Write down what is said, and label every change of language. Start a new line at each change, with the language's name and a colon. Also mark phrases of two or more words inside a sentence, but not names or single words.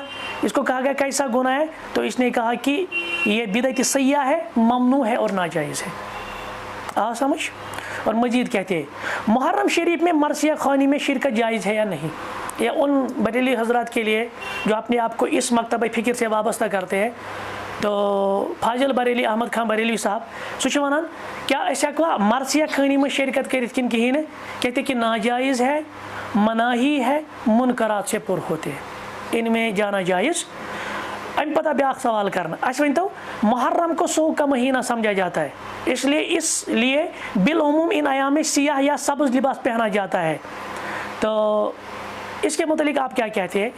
Urdu: اس کو کہا گیا کیسا گناہ ہے، تو اس نے کہا کہ یہ بدعت سیئہ ہے، ممنوع ہے اور ناجائز ہے۔ سمجھ؟ اور مزید کہتے ہیں محرم شریف میں مرثیہ خوانی میں شرکت جائز ہے یا نہیں۔ یہ ان بریلی حضرات کے لیے جو اپنے آپ کو اس مکتبہ فکر سے وابستہ کرتے ہیں، تو فاضل بریلی احمد خان بریلی صاحب
Kashmiri: سہ ونان کیا ہیکوا
Urdu: مرثیہ خانی میں شرکت
Kashmiri: کرت کن کہین
Urdu: کہتے کہ ناجائز ہے، مناہی ہے، منکرات سے پر ہوتے ہیں، ان میں جانا جائز۔
Kashmiri: ام پتہ بیاکھ
Urdu: سوال کرنا اس ون تو محرم کو سوگ کا مہینہ سمجھا جاتا ہے، اس لیے بالعموم ان ایام میں سیاہ یا سبز لباس پہنا جاتا ہے، تو اس کے متعلق آپ کیا کہتے ہیں؟